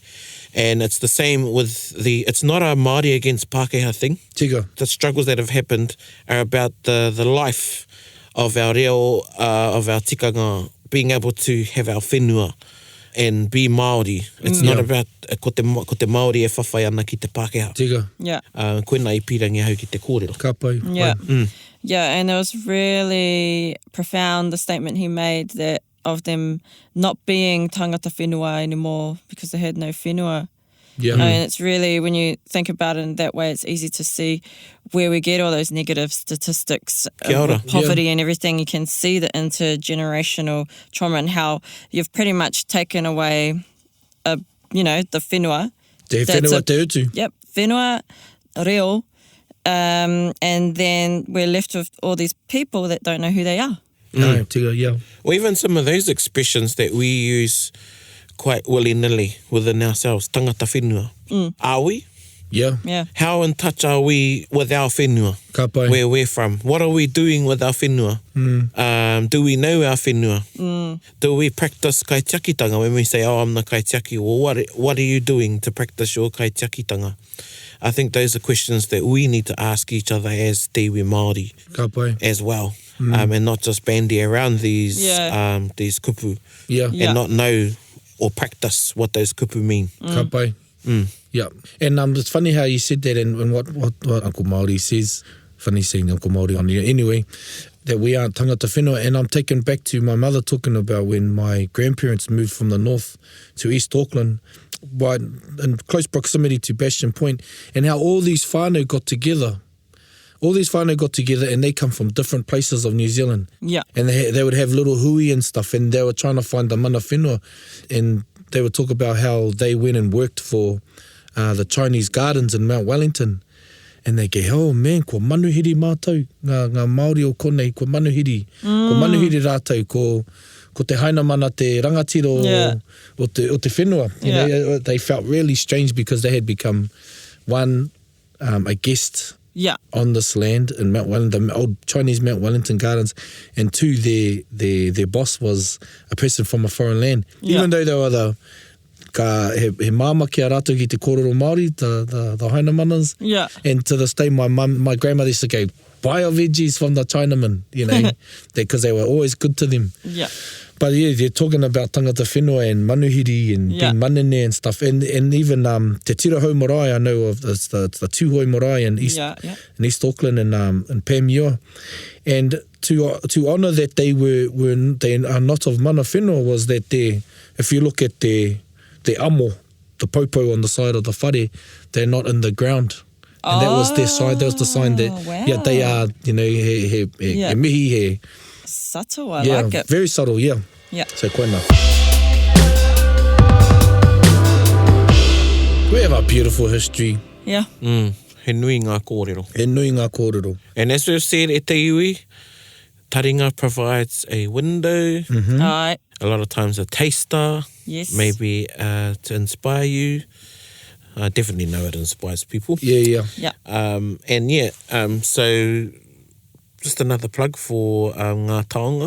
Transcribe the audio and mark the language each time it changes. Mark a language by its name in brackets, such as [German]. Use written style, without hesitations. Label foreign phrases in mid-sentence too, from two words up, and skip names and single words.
[English] And it's the same with it's not a Māori against Pākehā thing. [Māori] Tika. [English] The struggles that have happened are about the life of our reo, of our tikanga, being able to have our whenua and be Māori. It's not about [Māori] ko te Māori e whawhai ana ki te Pākehā. Tika. [English] Yeah. [Māori] Koina I pirangi hau ki te kōrero. Ka pai. [English] Yeah. [Māori] Pai. [English] Yeah, and it was really profound, the statement he made that of them not being [Māori] tangata whenua [English] anymore because they had no whenua. Yeah. And it's really, when you think about it in that way, it's easy to see where we get all those negative statistics [Māori] Kia ora. [English] of poverty and everything. You can see the intergenerational trauma and how you've pretty much taken away, the whenua. [Māori] Te [English] That's [Māori] whenua a- te utu. [English] Yep, [Māori] whenua, reo, [English] and then we're left with all these people that don't know who they are. No, tika, yeah. Or even some of those expressions that we use quite willy-nilly within ourselves. [Māori] Tangata whenua. [English] Are we? Yeah. Yeah. How in touch are we with our whenua? [Māori] Ka pai. [English] Where we're from? What are we doing with our whenua? Do we know our whenua? Do we practice kaitiakitanga when we say, oh, I'm the kaitiaki? Well, what are you doing to practice your kaitiakitanga? I think those are questions that we need to ask each other as [Māori] te iwi Māori Ka pai. [English] as well. And not just bandy around these kupu Yeah. Yeah. and not know or practice what those kupu mean. [Māori] Ka pai. [English] Yeah. And it's funny how you said that, and what Uncle Māori says, funny seeing Uncle Māori on here anyway, that we aren't [Māori] tangata whenua. [English] And I'm taken back to my mother talking about when my grandparents moved from the north to East Auckland, in close proximity to Bastion Point, and how all these whānau got together. All these whānau got together and they come from different places of New Zealand. Yeah. And they would have little hui and stuff, and they were trying to find the [Māori] mana whenua. [English] And they would talk about how they went and worked for the Chinese gardens in Mount Wellington. And they go, oh man, [Māori] ko manuhiri mātou, ngā Māori o konei, ko manuhiri. Ko manuhiri rātou, ko te haina mana te rangatiro o te whenua. [English] You know, they felt really strange because they had become one, a guest on this land in Mount Wellington, the old Chinese Mount Wellington Gardens, and two, their boss was a person from a foreign land. Even though they were [Māori] he māma ki a rātou ki te kōrero Māori, [English] the haina manas. Yeah. And to this day, my grandmother used to go, buy your veggies from the Chinaman, you know, because they were always good to them. Yeah. But yeah, they're talking about [Māori] tangata whenua [English] and manuhiri and being manene and stuff. And even te tirahau marae, I know of the tūhoi marae in East Auckland and Pēmio. And to honour that they are not of [Māori] mana whenua [English] was that if you look at the amo, the popo on the side of the whare, they're not in the ground. And that was their side. That was the sign that they are, you know, [Māori] he mihi he. [English] Subtle, I like it. Very subtle, yeah. So koina. We have a beautiful history. Yeah. [Māori] He nui ngā kōrero. He nui ngā kōrero. [English] And as we've said [Māori] e te iwi, [English] Taringa provides a window, Aye. a lot of times a taster, Yes. maybe to inspire you. I definitely know it inspires people. Yeah. So just another plug for Ngā Taonga,